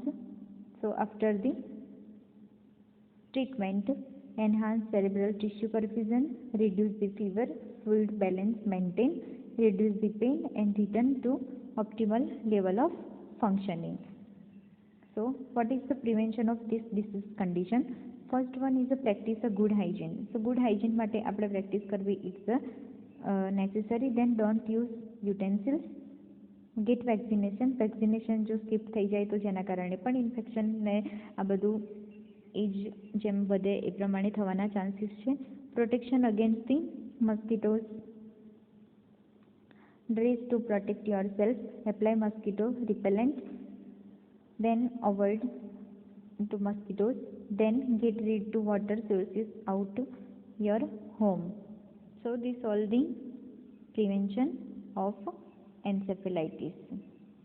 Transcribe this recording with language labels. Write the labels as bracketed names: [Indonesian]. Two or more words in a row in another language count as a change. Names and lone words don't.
[English] So after the treatment, enhance cerebral tissue perfusion, reduce the fever, fluid balance maintain, reduce the pain and return to optimal level of functioning. So what is the prevention of this disease condition? First one is a practice a good hygiene. So good hygiene [Gujarati] માટે આપણે [English] practice કરવી it's necessary. Then don't use utensils. Get vaccination. [Gujarati] Vaccination જો skip થઈ જાય તો જેના કારણે પણ ઇન્ફેક્શન ને આ બધું એજ જેમ વધે એ પ્રમાણે થવાના ચાન્સીસ છે. [English] Protection against the mosquitoes. Dress to protect yourself. Apply mosquito repellent. Then avoid to mosquitoes. Then get rid to water sources out your home. So this all the prevention of encephalitis.